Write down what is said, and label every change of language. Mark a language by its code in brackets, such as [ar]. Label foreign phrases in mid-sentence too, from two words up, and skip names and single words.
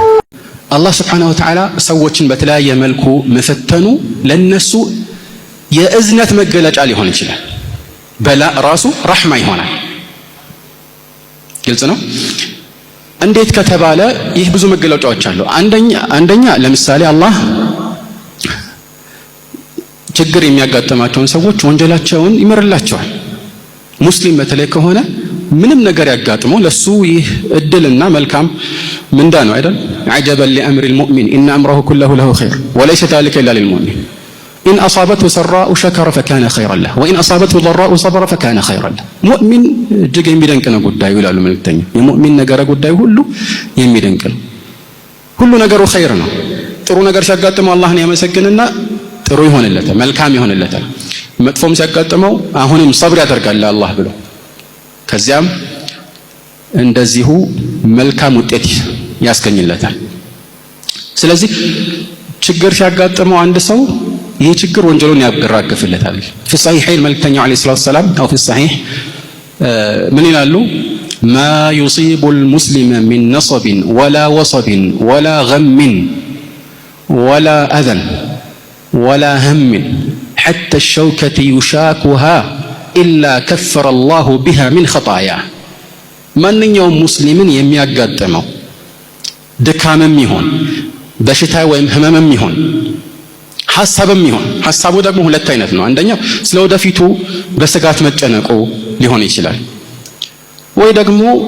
[am] አላህ [ar] سبحانه و تعالى [am] ሰዎችን በተለያየ መልኩ መፈተኑ ለነሱ የእዝነት መገለጫ ሊሆን ይችላል። በላ ራሱ ረሕማ ይሆናል። ግልጽ ነው። እንዴት ከተባለ ይህ ብዙ መገለጫዎች አሉ። አንደኛ ለምሳሌ አላህ ችግር የሚያጋጥማቸውን ሰዎች ወንጀላቸውን ይመርላቸዋል። ሙስሊም በተለይ ከሆነ ምንም ነገር ያጋጥመው ለሱ ይህ እድልና መልካም ምንዳ ነው አይደል? [ar] عجبا لأمر المؤمن إن أمره كله له خير وليس ذلك إلا للمؤمن إن أصابته سراء شكر فكان خيرا له وإن أصابته ضراء صبر فكان خيرا له مؤمن [am] እጅግ የሚደንቅ ነው ጉዳዩ ይላሉ መልእክተኛ። የሙእሚን ነገር ጉዳዩ ሁሉ የሚደንቅ ነው። ሁሉ ነገሩ ኸይር ነው። ጥሩ ነገር ሲያጋጥመው አላህን ያመሰግንና ጥሩ ይሆንለታል፣ መልካም ይሆንለታል። መጥፎም ሲያጋጥመው አሁንም ሰብር ያደርጋል አላህ ብሎ ከዚያም እንደዚሁ መልካም ውጤት ያስገኝለታል። ስለዚህ ችግር ሲያጋጥመው አንድ ሰው ይህ ችግር ወንጀሉን ያራግፍለታል። [ar] في الصحيحين [am] መልእክተኛው [ar] عليه الصلاة والسلام أو في الصحيح [am] ምን ይላሉ? [ar] ما يصيب المسلم من نصب ولا وصب ولا غم ولا أذى ولا هم حتى الشوكة يشاكها إلا كفر الله بها من خطاياه [am] ማንኛውም ሙስሊምን የሚያጋጥመው ድካምም ይሁን በሽታ ወይም ህመምም ይሁን ሐሳብም ይሁን፣ ሐሳቡ ደግሞ ሁለት አይነት ነው። አንደኛው ስለወደፊቱ በስጋት መጨነቁ ሊሆን ይችላል፣ ወይ ደግሞ